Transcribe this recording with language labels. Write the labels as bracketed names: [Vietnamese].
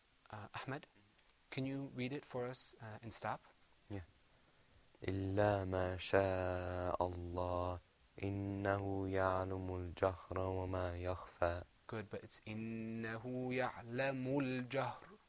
[English] Ahmad, can you read it for us and stop? [Arabic] إلا ما شاء الله إنه يعلم الجهر وما يخفى. [English] Good, but it's [Arabic] إنه يعلم الجهر.